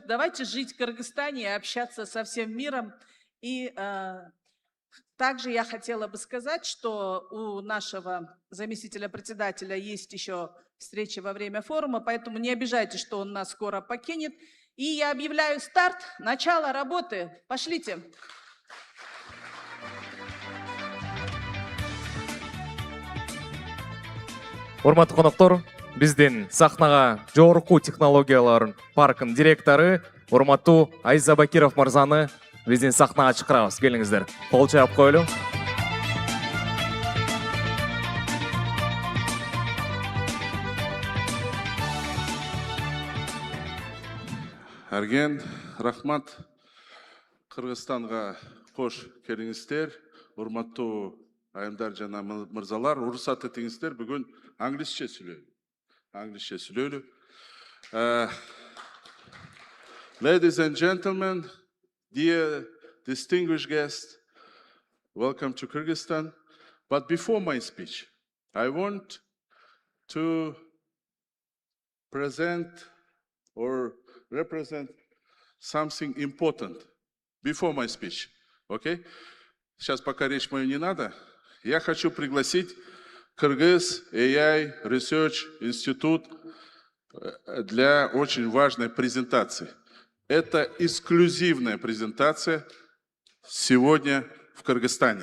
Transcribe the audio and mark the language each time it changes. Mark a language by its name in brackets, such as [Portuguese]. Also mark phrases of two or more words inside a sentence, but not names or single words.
[Russian] Давайте жить в Кыргызстане и общаться со всем миром. И также я хотела бы сказать, что у нашего заместителя председателя есть еще встреча во время форума, поэтому не обижайтесь, что он нас скоро покинет. И я объявляю старт, начало работы. Пошлите. [Kyrgyz] Урматтуу коноктор, биздин сахнага жогорку технологиялар паркынын директору урматтуу Айза Бакиров мырзаны биздин сахнага чакырабыз. Келиңиздер. Кол чаап коелу. Арген, рахмат. Кыргызстанга кош келиңиздер. Урматтуу айымдар жана мырзалар, уруксат этиңиздер, бүгүн англисче сүйлөйлү. [English] Ladies and gentlemen, dear distinguished guests, welcome to Kyrgyzstan. But before my speech, I want to present or represent something important before my speech. Okay? [Russian] Сейчас пока речь мою не надо. Я хочу пригласить Kyrgyz AI Research Institute для очень важной презентации. Это эксклюзивная презентация сегодня в Кыргызстане.